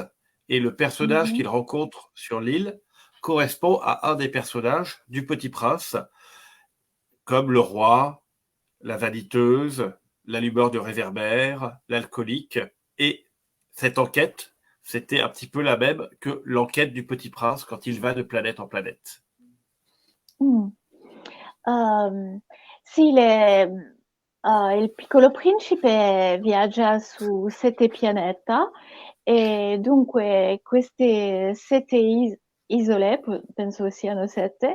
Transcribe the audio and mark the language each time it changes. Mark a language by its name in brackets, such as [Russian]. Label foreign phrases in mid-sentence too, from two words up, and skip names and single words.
[French] Et le personnage qu'il rencontre sur l'île correspond à un des personnages du Petit Prince, comme le roi, la vaniteuse, l'allumeur de réverbère, l'alcoolique. Et cette enquête, c'était un petit peu la même que l'enquête du Petit Prince quand il va de planète en planète. [Italian] Sì, il piccolo principe viaggia su 7 pianeta e dunque queste 7 isole, penso siano 7,